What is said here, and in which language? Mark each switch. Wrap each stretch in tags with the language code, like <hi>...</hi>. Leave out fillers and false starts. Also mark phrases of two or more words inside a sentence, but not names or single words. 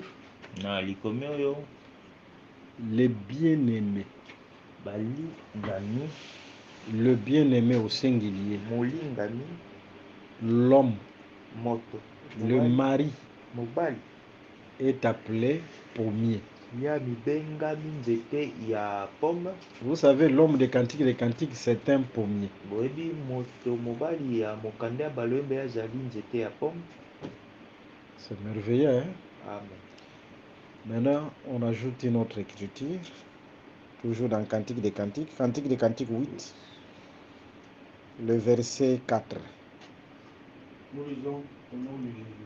<ln>Na likomi oyo</ln> <fr>les bien-aimés,</fr> <ln>balingami,</ln> <fr>le bien-aimé au singulier,</fr> <ln>molingami,</ln> <fr>l'homme,</fr> <ln>moto,</ln> <fr>le mari</fr> <ln>mobali</ln> <fr>est appelé pommier.</fr> <ln>ya mibengami nzete ya pomme.</ln> <fr>Vous savez, l'homme des Cantiques, c'est un pommier.</fr> <ln>Boyebi moto mobali ya mokanda ya balwembe azali nzete ya pomme.</ln> <fr>C'est merveilleux, hein? Amen. Maintenant, on ajoute une autre écriture, toujours dans Cantique des Cantiques 8, le verset 4. Nous lisons au nom de Jésus.</fr>